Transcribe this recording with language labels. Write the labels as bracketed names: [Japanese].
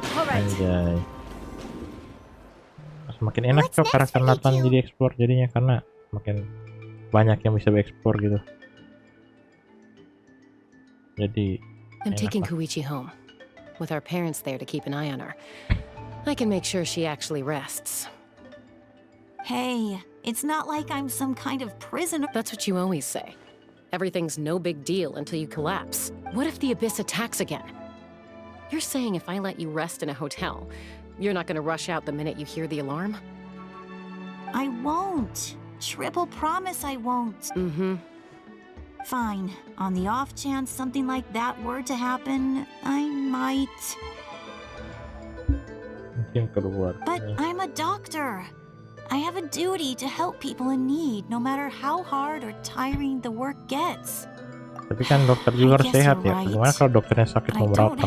[Indonesian] Anjay. Semakin enak tuh karakter Nathan jadi explore jadinya karena semakin banyak yang bisa explore gitu. Jadi [English] I'm taking Koichi home, with our parents there to keep an eye on her. I can make sure she actually rests. Hey, it's not like I'm some kind of prisoner. That's what you always say. Everything's no big deal until you collapse. What if the Abyss attacks again? You're saying if I let you rest in a hotel, you're not gonna rush out the minute you hear the alarm? I won't. triple promise I won't. Fine. On the off chance something like that were to happen, I might. [Indonesian] Mungkin keluar. [English] But I'm a doctor. I have a duty to help people in need, no matter how hard or tiring the work gets. [Indonesian] Tapi kan dokter juga harus sehat ya. [English] Right. [Indonesian] Gimana kalau dokternya sakit mau merawat orang